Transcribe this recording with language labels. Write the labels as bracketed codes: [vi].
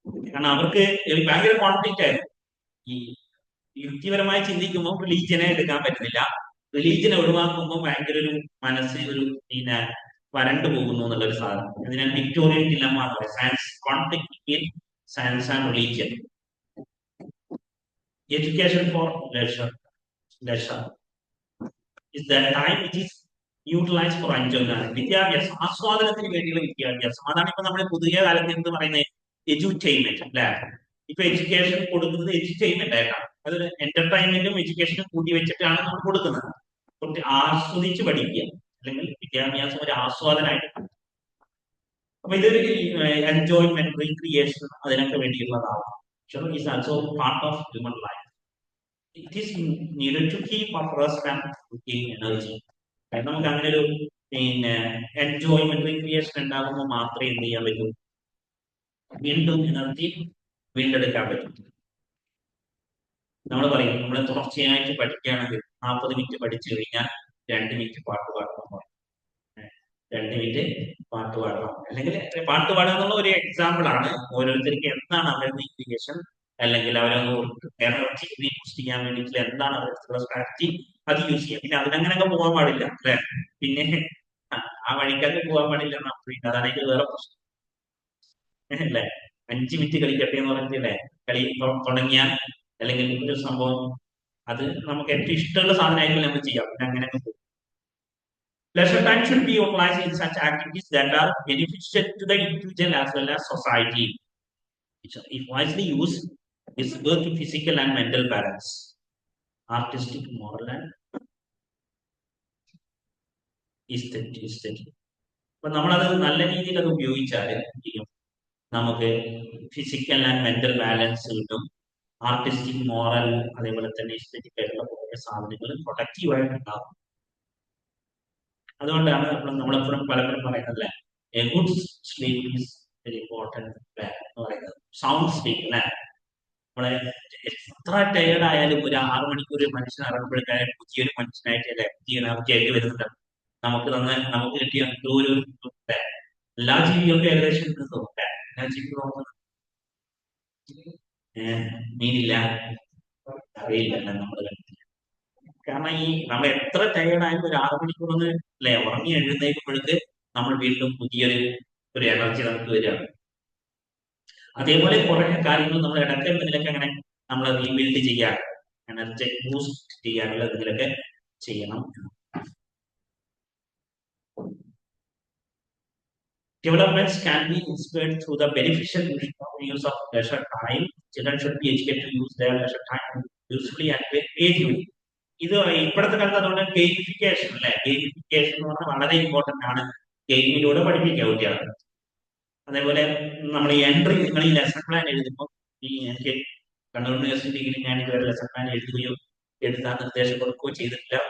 [ml] കാരണം അവർക്ക് ഭയങ്കര കോൺഫ്ലിക്റ്റ് ആയിരുന്നു. ഈ യുക്തിപരമായി ചിന്തിക്കുമ്പോൾ റിലീജിയനെ എടുക്കാൻ പറ്റുന്നില്ല, റിലീജിയനെ ഒഴിവാക്കുമ്പോൾ ഭയങ്കര ഒരു മനസ്സ് ഒരു പിന്നെ വരണ്ടു പോകുന്നു എന്നുള്ളൊരു സാധനം. ഇതിനാണ് വിക്ടോറിയൻ ഡിലമ്മ എന്ന് പറയുന്നത്, [en] Science conflict between science and religion. Education for leisure is the time which is utilized for enjoyment. [ml] വിദ്യാഭ്യാസം ആസ്വാദനത്തിന് വേണ്ടിയുള്ള വിദ്യാഭ്യാസം, അതാണ് ഇപ്പൊ നമ്മൾ പുതിയ കാലത്ത് എന്ത് പറയുന്നത്, എഡ്യൂറ്റൈൻമെന്റ് അല്ലെ. ഇപ്പൊ എഡ്യൂക്കേഷൻ കൊടുക്കുന്നത് എഡ്യൂറ്റൈൻമെന്റ് ആയിട്ടാണ്, അതൊരു എന്റർടൈൻമെന്റും എഡ്യൂക്കേഷനും കൂട്ടി വെച്ചിട്ടാണ് നമ്മൾ കൊടുക്കുന്നത്. കുറച്ച് ആസ്വദിച്ച് പഠിക്കുക, അല്ലെങ്കിൽ വിദ്യാഭ്യാസം ഒരു ആസ്വാദനമായിട്ട്. അപ്പൊ ഇതൊരു എൻജോയ്മെന്റ് റീക്രിയേഷൻ അതിനൊക്കെ വേണ്ടിയുള്ളതാണ്. [en] Is also part of human life. It is needed to keep up rest and gain energy. [ml] കാരണം നമുക്ക് അങ്ങനെ ഒരു പിന്നെ എൻജോയ്മെന്റ് റീക്രിയേഷൻ ഉണ്ടാകുമ്പോൾ മാത്രമേ എന്ത് ചെയ്യാൻ പറ്റൂ, വീണ്ടും എനർജി വീണ്ടെടുക്കാൻ പറ്റും. നമ്മൾ പറയും, നമ്മൾ തുടർച്ചയായിട്ട് പഠിക്കുകയാണെങ്കിൽ 40 മിനിറ്റ് പഠിച്ചു കഴിഞ്ഞാൽ 2 മിനിറ്റ് പാട്ട് പാടണം, 2 മിനിറ്റ് പാട്ട് പാടണം. അല്ലെങ്കിൽ പാട്ട് പാടുക എന്നുള്ള ഒരു എക്സാമ്പിൾ ആണ്. ഓരോരുത്തർക്ക് എന്താണ് അവരുടെ ഇൻഡിക്കേഷൻ, അല്ലെങ്കിൽ അവരൊന്ന് എനർജി ബൂസ്റ്റ് ചെയ്യാൻ വേണ്ടിയിട്ട് എന്താണ് അവരുടെ സ്ട്രാറ്റജി, അത് യൂസ് ചെയ്യാം. പിന്നെ അതിനങ്ങനെയൊക്കെ പോകാൻ പാടില്ല അല്ലെ, പിന്നെ ആ വഴിക്കൊക്കെ പോകാൻ പാടില്ല. അതാണ് അതിന്റെ വേറെ പ്രശ്നം അല്ലെ. 5 മിനിറ്റ് കളിക്കട്ടെ എന്ന് പറഞ്ഞില്ലേ കളി തുടങ്ങിയാൽ, അല്ലെങ്കിൽ ഒരു സംഭവം അത് നമുക്ക് ഏറ്റവും ഇഷ്ടമുള്ള സാധനമായിരിക്കും നമ്മൾ ചെയ്യാം, പിന്നെ അങ്ങനെയൊക്കെ പോകും. [en] Leisure time should be utilized in such activities that are beneficial to the individual as well as society. If wisely used, it's both physical and mental balance, artistic, moral, and aesthetic. [ml] അപ്പൊ നമ്മളത് നല്ല രീതിയിൽ അത് ഉപയോഗിച്ചാൽ നമുക്ക് [en] physical and mental balance [ml] കിട്ടും, artistic, moral, അതേപോലെ തന്നെ എസ്തെറ്റിക് ആയിട്ടുള്ള കുറേ സാധനങ്ങൾ പ്രൊഡക്റ്റീവായിട്ട് ഉണ്ടാവും. അതുകൊണ്ടാണ് നമ്മളെപ്പോഴും പലപ്പോഴും പറയുന്നത് [en] a good sleep is very important [ml] എന്ന് പറയുന്നത്. സൗണ്ട് സ്ലീപ്പ് അല്ലെ, നമ്മളെ എത്ര ടയേർഡ് ആയാലും ഒരു 6 മണിക്കൂർ മനുഷ്യൻ ഇറങ്ങുമ്പോഴേക്കായാലും പുതിയൊരു മനുഷ്യനായിട്ട് അല്ലെ, പുതിയ എനർജിയായിട്ട് വരുന്നുണ്ട്. നമുക്ക് കിട്ടിയ ഒരു എല്ലാ ജീവികൾക്കും ഏകദേശം എല്ലാ ജീവികളും മീനില്ല അറിയില്ല നമ്മൾ കണ്ടിട്ടില്ല. കാരണം ഈ നമ്മൾ എത്ര ടയേർഡ് ആയാലും ഒരു 6 മണിക്കൂർ ഒന്ന് അല്ലെ ഉറങ്ങി എഴുന്നേൽക്കുമ്പോഴേക്ക് നമ്മൾ വീണ്ടും പുതിയൊരു എനർജി നമുക്ക് വരികയാണ്. അതേപോലെ കുറെ കാര്യങ്ങൾ നമ്മൾ ഇടയ്ക്ക് എന്തെങ്കിലുമൊക്കെ അങ്ങനെ നമ്മൾ റീബിൽഡ് ചെയ്യാൻ, എനർജി ബൂസ്റ്റ് ചെയ്യാനുള്ള എന്തെങ്കിലുമൊക്കെ ചെയ്യണം. [en] Developments can be inspired through the beneficial use of leisure time. Children should be educated to use their leisure time usefully and creatively. [ml] ഇത് ഇപ്പോഴത്തെ കാലത്ത് അതുകൊണ്ട് ഗെയിമിഫിക്കേഷൻ അല്ലെ, ഗെയിമിഫിക്കേഷൻ എന്ന് പറഞ്ഞാൽ വളരെ ഇമ്പോർട്ടന്റ് ആണ്. ഗെയിമിലൂടെ പഠിപ്പിക്കുക കുട്ടികളെ. അതേപോലെ നമ്മൾ ഈ എൻട്രി, നിങ്ങൾ ഈ ലെസൺ പ്ലാൻ എഴുതുമ്പോൾ, എനിക്ക് കണ്ണൂർ യൂണിവേഴ്സിറ്റിയിൽ ഞാൻ ഇതുവരെ ലെസൺ പ്ലാൻ എഴുതുകയോ എഴുതാൻ നിർദ്ദേശം കൊടുക്കുകയോ ചെയ്തിട്ടില്ല.